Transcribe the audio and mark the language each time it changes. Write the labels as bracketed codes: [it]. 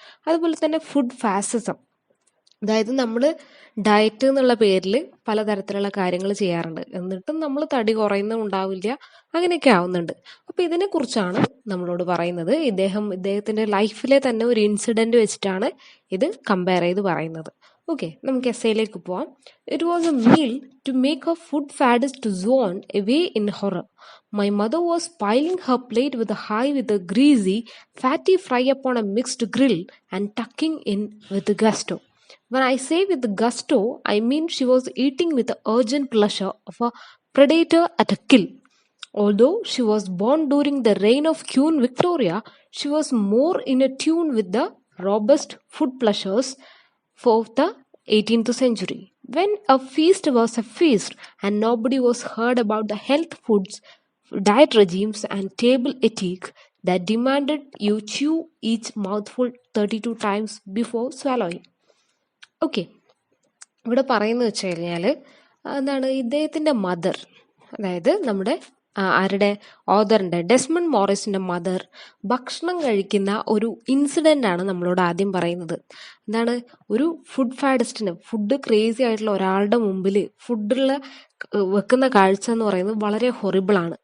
[ml] അതുപോലെ തന്നെ ഫുഡ് ഫാസിസം, അതായത് നമ്മൾ ഡയറ്റ് എന്നുള്ള പേരിൽ പലതരത്തിലുള്ള കാര്യങ്ങൾ ചെയ്യാറുണ്ട്, എന്നിട്ടും നമ്മൾ തടി കുറയുന്നുണ്ടാവില്ല, അങ്ങനെയൊക്കെ ആവുന്നുണ്ട്. അപ്പൊ ഇതിനെ കുറിച്ചാണ് നമ്മളോട് പറയുന്നത്. ഇദ്ദേഹത്തിന്റെ ലൈഫിലെ തന്നെ ഒരു ഇൻസിഡന്റ് വെച്ചിട്ടാണ് ഇത് കമ്പയർ ചെയ്ത് പറയുന്നത്. ഓക്കെ, നമുക്ക് എസ്സേയിലേക്ക് പോവാം. [en] It was a meal to make a food faddist swoon away in horror. My mother was piling her plate with a greasy, fatty fry upon a mixed grill and tucking in with gusto. When I say with gusto, I mean she was eating with the urgent pleasure of a predator at a kill. Although she was born during the reign of Queen Victoria, she was more in tune with the robust food pleasures of the 18th century. When a feast was a feast and nobody was heard about the health foods, diet regimes and table etiquette that demanded you chew each mouthful 32 times before swallowing. [ml] Okay, ഇവിടെ പറയുന്നത് വെച്ച് കഴിഞ്ഞാൽ ഇദ്ദേഹത്തിന്റെ mother, അതായത് നമ്മുടെ ആരുടെ, ഓദറിന്റെ Desmond മോറിസിന്റെ mother ഭക്ഷണം കഴിക്കുന്ന ഒരു ഇൻസിഡന്റ് ആണ് നമ്മളോട് ആദ്യം പറയുന്നത്. ഒരു ഫുഡ് ഫാഡിസ്റ്റിന്, ഫുഡ് ക്രേസി ആയിട്ടുള്ള ഒരാളുടെ മുമ്പിൽ ഫുഡുള്ള വെക്കുന്ന കാഴ്ച എന്ന് പറയുന്നത് വളരെ ഹൊറിബിൾ ആണ്.